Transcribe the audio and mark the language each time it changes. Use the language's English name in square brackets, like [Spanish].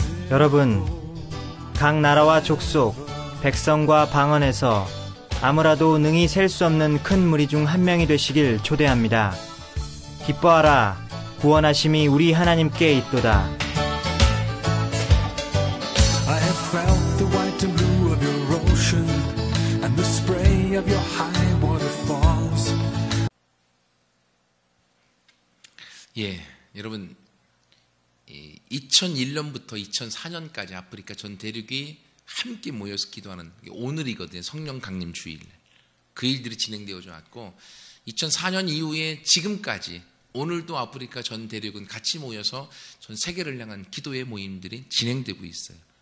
[Korean] 여러분, 각 나라와 족속, 백성과 방언에서 아무라도 능히 셀 수 없는 큰 무리 중 한 명이 되시길 초대합니다. 기뻐하라, 구원하심이 우리 하나님께 있도다. [English] I have felt the white and blue of your ocean and the spray of your high waterfalls. [Korean] 예, 여러분, 2001년부터 2004년까지 아프리카 전 대륙이 함께 모여서 기도하는 오늘이거든요. 성령 강림 주일. 그 일들이 진행되어져 왔고, 2004년 이후에 지금까지 오늘도 아프리카 전 대륙은 같이 모여서 전 세계를 향한 기도의 모임들이 진행되고 있어요.